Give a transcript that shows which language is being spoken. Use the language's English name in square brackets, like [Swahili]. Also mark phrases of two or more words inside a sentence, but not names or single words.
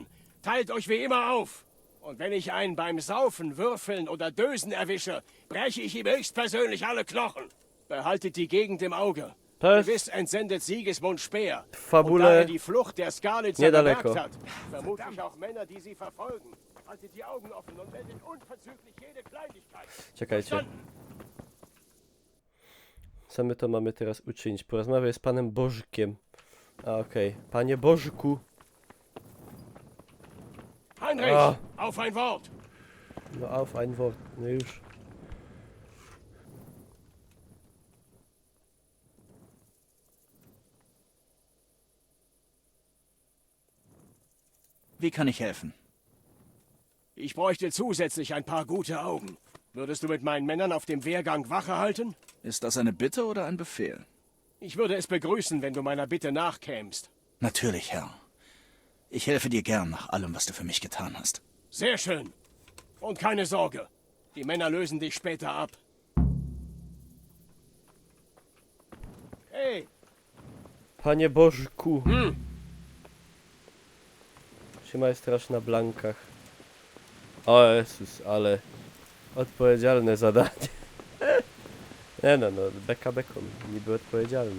[German] Teilt euch wie immer auf. Und wenn ich einen beim Saufen, Würfeln oder Dösen erwische, breche ich ihm höchstpersönlich alle Knochen. Behaltet die Gegend im Auge. Das Gewiss entsendet Sigismund Speer. Fabule Und da er die Flucht der Skalitzer [Polish] niedaleko. [German] bemerkt hat, vermutlich auch Männer, die sie verfolgen. Haltet die Augen offen und meldet unverzüglich jede Kleinigkeit. [Polish] Czekajcie. [German] Verstanden? [Polish] Co my to mamy teraz uczynić? Porozmawiaj z panem Bożkiem. A okej. Panie Bożku. [German] Heinrich, Ah. auf ein Wort. No auf ein Wort. [Polish] No już. [German] Wie kann ich helfen? Ich bräuchte zusätzlich ein paar gute Augen. Würdest du mit meinen Männern auf dem Wehrgang Wache halten? Ist das eine Bitte oder ein Befehl? Ich würde es begrüßen, wenn du meiner Bitte nachkämst. Natürlich, Herr. Ich helfe dir gern nach allem, was du für mich getan hast. Sehr schön. Und keine Sorge. Die Männer lösen dich später ab. Hey, [Polish] Panie Bożku. Trzymaj straż na blankach. O Jezus, ale odpowiedzialne zadanie. Nie no, beka beką, niby odpowiedzialne.